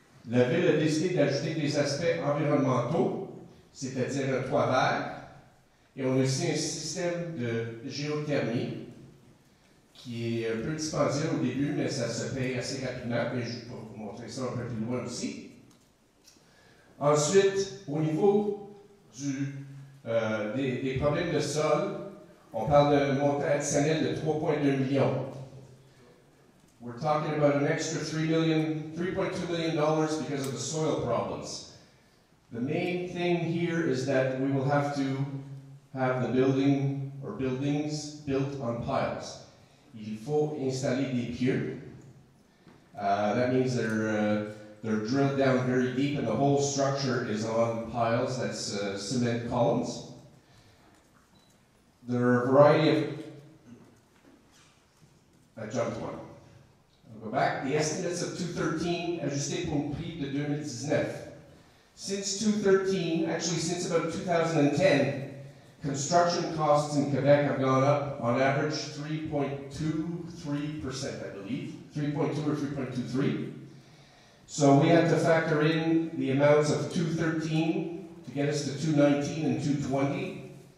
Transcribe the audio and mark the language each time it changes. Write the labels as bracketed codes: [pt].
[fr] La Ville a décidé d'ajouter des aspects environnementaux, c'est-à-dire un toit vert, et on a aussi un système de géothermie qui est un peu dispendieux au début, mais ça se paye assez rapidement, et je vais vous montrer ça un peu plus loin aussi. Ensuite, au niveau des problèmes de sol, on parle d'un montant additionnel de 3,2 millions. [en] We're talking about an extra $3.2 million because of the soil problems. The main thing here is that we will have to have the building or buildings built on piles. [fr] Il faut installer des pieux. [en] That means they're drilled down very deep and the whole structure is on piles, that's cement columns. There are a variety of... I jumped one. I'll go back. The estimates of 2013 [fr] ajustés pour le prix de 2019. [en] Since 2013, actually since about 2010, construction costs in Quebec have gone up on average 3.23%, I believe. 3.2 or 3.23. So we had to factor in the amounts of 213 to get us to 219 and 220.